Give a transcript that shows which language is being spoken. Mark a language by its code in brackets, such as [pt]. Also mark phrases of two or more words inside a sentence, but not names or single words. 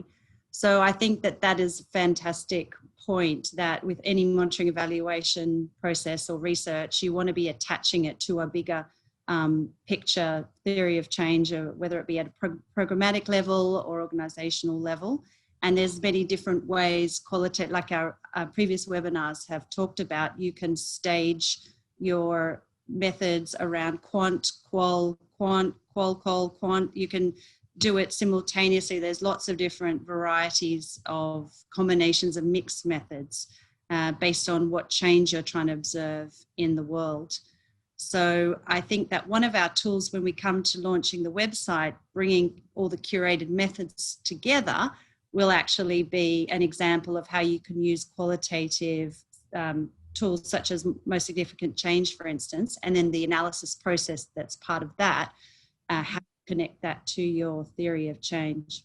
[en] So I think that is a fantastic point that with any monitoring evaluation process or research, you want to be attaching it to a bigger picture theory of change, or whether it be at a programmatic level or organizational level. And there's many different ways, like our previous webinars have talked about. You can stage your methods around quant, qual, quant, qual, qual, quant. You can do it simultaneously. There's lots of different varieties of combinations of mixed methods based on what change you're trying to observe in the world. So I think that one of our tools when we come to launching the website, bringing all the curated methods together, will actually be an example of how you can use qualitative tools such as most significant change, for instance, and then the analysis process that's part of that, how to connect that to your theory of change.